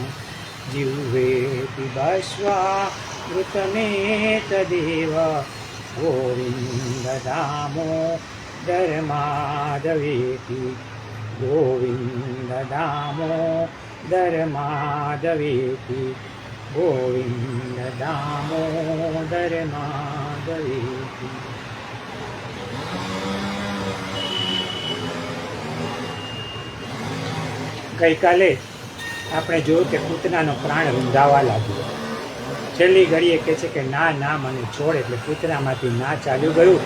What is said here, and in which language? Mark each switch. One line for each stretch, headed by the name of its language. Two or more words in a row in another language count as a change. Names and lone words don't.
Sanskrit: जिह्वे पिबस्वामृतमेतदेव, गोविन्द दामोदर माधवेति। गोविन्द दामोदर माधवेति, गोविन्द दामोदर माधवेति।
Gujarati: ગઈકાલે આપણે જોયું કે પૂતનાનો પ્રાણ રૂંધાવા લાગ્યો. છેલ્લી ઘડીએ કહે છે કે ના ના મને છોડ, એટલે પૂતનામાંથી ના ચાલ્યું ગયું.